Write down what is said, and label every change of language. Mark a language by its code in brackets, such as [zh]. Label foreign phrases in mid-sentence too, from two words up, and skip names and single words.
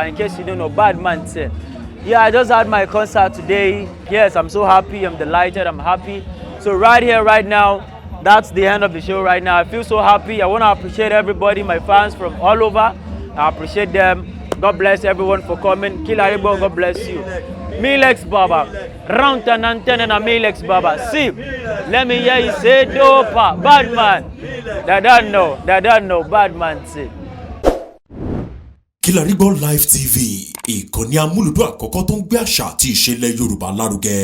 [en] In case you don't know, bad man say. Yeah, I just had my concert today. Yes, I'm so happy, I'm delighted, I'm happy. So right here, right now, that's the end of the show right now. I feel so happy. I want to appreciate everybody, my fans from all over. I appreciate them. God bless everyone for coming. Kilaribo, God bless you. Milex Baba. Roundtown Antenna and Milex Baba. See, let me hear you say dopa. Bad man. They don't know. Bad man say. Kilaribo Live TV, [yo] ìkànnì amúlùdún àkọ́kọ́ tó ń gbé àṣà àti ìṣẹ̀lẹ̀ Yorùbá lárugẹ.